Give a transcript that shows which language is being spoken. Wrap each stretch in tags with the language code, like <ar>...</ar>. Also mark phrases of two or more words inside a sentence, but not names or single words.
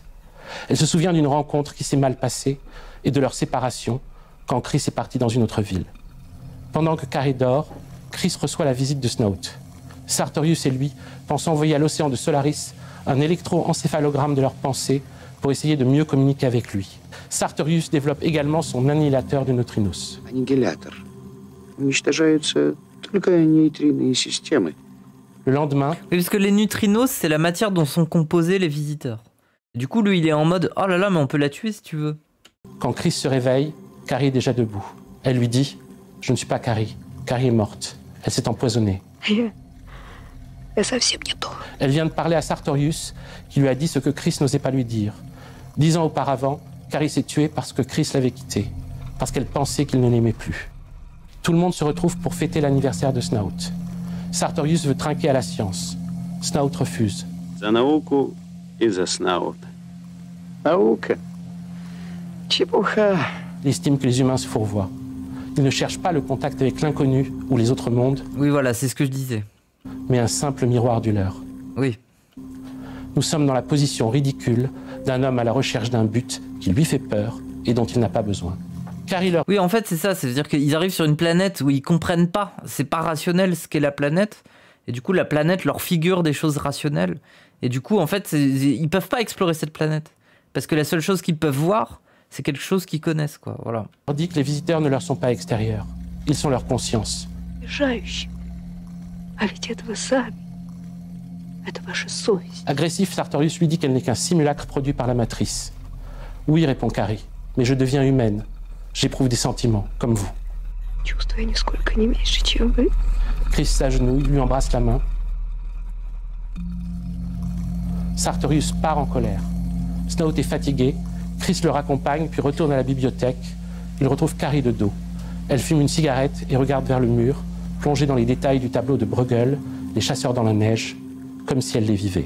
<fr>Elle se souvient d'une rencontre qui s'est mal passée et de leur séparation quand Chris est parti dans une autre ville. Pendant que Carrie dort, Chris reçoit la visite de Snout. Sartorius et lui pensent envoyer à l'océan de Solaris un électroencéphalogramme de leurs pensées pour essayer de mieux communiquer avec lui. Sartorius développe également son annihilateur de neutrinos.</fr> <ru>Аннигилятор. Уничтожаются только нейтринные системы.</ru> <fr>Le lendemain, Oui, parce que les neutrinos, c'est la matière dont sont composés les visiteurs. Du coup, lui, il est en mode oh là là, mais on peut la tuer si tu veux. quand Chris se réveille, Carrie est déjà debout. Elle lui dit « Je ne suis pas Carrie. Carrie est morte. Elle s'est empoisonnée. »</fr> <ru>Я совсем не то.</ru> <fr>Elle vient de parler à Sartorius, qui lui a dit ce que Chris n'osait pas lui dire. 10 ans auparavant, Carrie s'est tuée parce que Chris l'avait quittée, parce qu'elle pensait qu'il ne l'aimait plus. Tout le monde se retrouve pour fêter l'anniversaire de Snout. Sartorius veut trinquer à la science. Snout refuse.</fr> <ru>За науку и за Снаут. Наука. Чепуха.</ru> <fr>Il estime que les humains se fourvoient. Il ne cherche pas le contact avec l'inconnu ou les autres mondes, Oui, voilà, c'est ce que je disais. mais un simple miroir du leur. Oui. Nous sommes dans la position ridicule d'un homme à la recherche d'un but qui lui fait peur et dont il n'a pas besoin. Carrie leur Oui, en fait, c'est ça. C'est-à-dire qu'ils arrivent sur une planète où ils comprennent pas. C'est pas rationnel ce qu'est la planète. Et du coup, la planète leur figure des choses rationnelles. Et du coup, en fait, ils peuvent pas explorer cette planète. Parce que la seule chose qu'ils peuvent voir, c'est quelque chose qu'ils connaissent, quoi. Voilà. dit que les visiteurs ne leur sont pas extérieurs. Ils sont leur conscience.</fr> <ru>Обижающим. А ведь это вы сами. Это ваша совесть.</ru> <fr>Agressif, Sartorius lui dit qu'elle n'est qu'un simulacre produit par la matrice. Oui, répond Carrie, mais je deviens humaine. J'éprouve des sentiments, comme vous.</fr> <ru>Чувствую нисколько не меньше, чем вы.</ru> <fr>Chris s'agenouille, lui embrasse la main. Sartorius part en colère. Snout est fatigué. Chris le raccompagne, puis retourne à la bibliothèque. Il retrouve Carrie de dos. Elle fume une cigarette et regarde vers le mur, plongée dans les détails du tableau de Bruegel, Les chasseurs dans la neige, comme si elle les vivait.</fr>